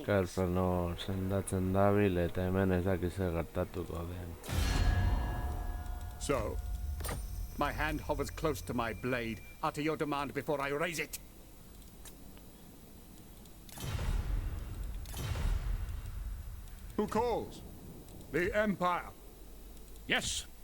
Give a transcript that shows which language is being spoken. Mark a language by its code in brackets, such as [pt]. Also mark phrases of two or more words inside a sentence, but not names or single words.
[eu] Karfano sendatzen dabil eta hemen ez dakiz zer gertatuko den. [en] So, my hand hovers close to my blade. Utter your demand before I raise it. Who calls? The Empire. Yes.